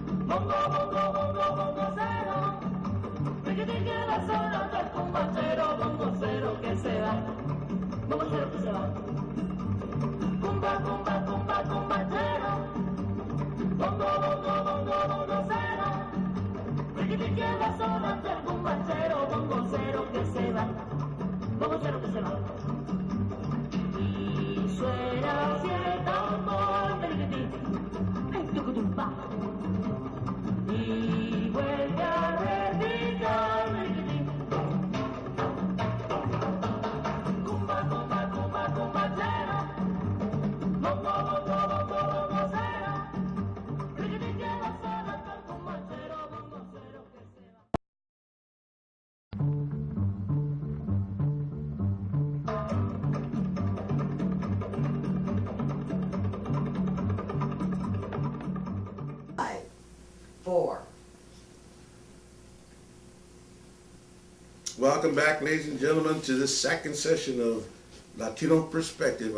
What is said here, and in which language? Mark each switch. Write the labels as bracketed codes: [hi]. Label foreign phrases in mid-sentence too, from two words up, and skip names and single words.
[es] Bongo, bongo, bongo, bongo cero. Riquiti que va sonando el cumbachero. Bongo cero que se va. Bongo cero que se va. Cumba, cumba, cumba, cumbachero. Bongo, bongo, bongo, bongo cero. Riquiti que va sonando el cumbachero. Bongo cero que se va. Bongo cero que se va. Y suena así el tambor. Riquiti. Ay, tucutumba. Y vuelve a repicar, riquiti. Cumba, cumba, cumba, cumbachero. Bongo, bongo, bongo, bongo cero. Riquiti que va sonando el cumbachero. Bongo cero que se va. [en] Five, four. Welcome back, ladies and gentlemen, to this second session of Latino Perspective.